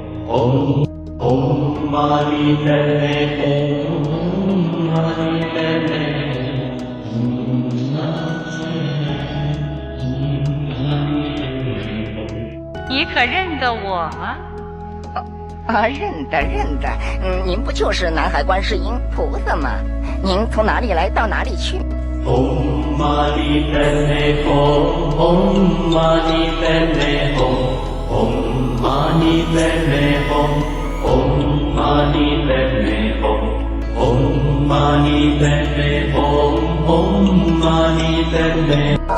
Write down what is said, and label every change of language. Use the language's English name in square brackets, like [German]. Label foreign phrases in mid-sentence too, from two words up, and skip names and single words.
[Sanskrit] Om Mani Padme Hum, Om Mani Padme Hum. [Chinese] 你可认得我吗？认得，您不就是南海观世音菩萨吗？您从哪里来到哪里去 [Sanskrit] ？Om Mani Padme Hum, Om Mani Padme Hum, Om Mani Padme Hum, Om Mani Padme Hum, Om Mani Padme Hum, Om Mani Padme Hum.